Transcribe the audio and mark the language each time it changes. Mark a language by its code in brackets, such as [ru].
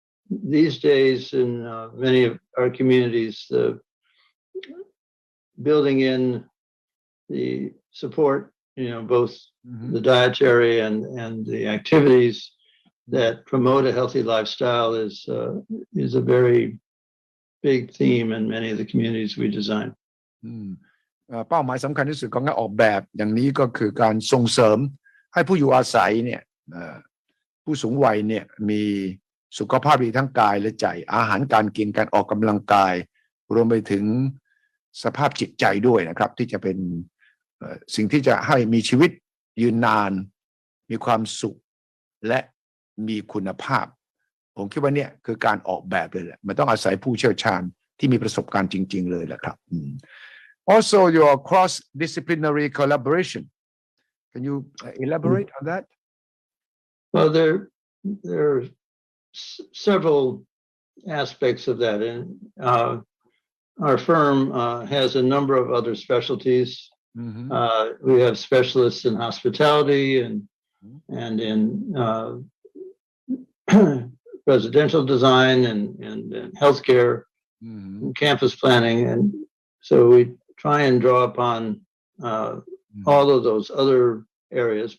[en] These days in many of our communities, building in the support, both the dietary and the activities that promote a healthy lifestyle is a very big theme in many of the communities we design. [th] เป้าหมายสำคัญที่สุดของการออกแบบอย่างนี้ก็คือการส่งเสริมให้ผู้อยู่อาศัยเนี่ยผู้สูงวัยเนี่ยมีสุขภาพดีทั้งกายและใจอาหารการกินการออกกำลังกายรวมไปถึงสภาพจิตใจด้วยนะครับที่จะเป็น สิ่งที่จะให้มีชีวิตยืนนานมีความสุขและมีคุณภาพผมคิดว่าเนี่ยคือการออกแบบเลยแหละมันต้องอาศัยผู้เชี่ยวชาญที่มีประสบการณ์จริงๆเลยแหละครับ [en] Also your cross-disciplinary collaboration, can you elaborate on that? Well, there are several aspects of that, and our firm has a number of other specialties. We have specialists in hospitality and in residential design and healthcare, and campus planning, and so we try and draw upon all of those other areas.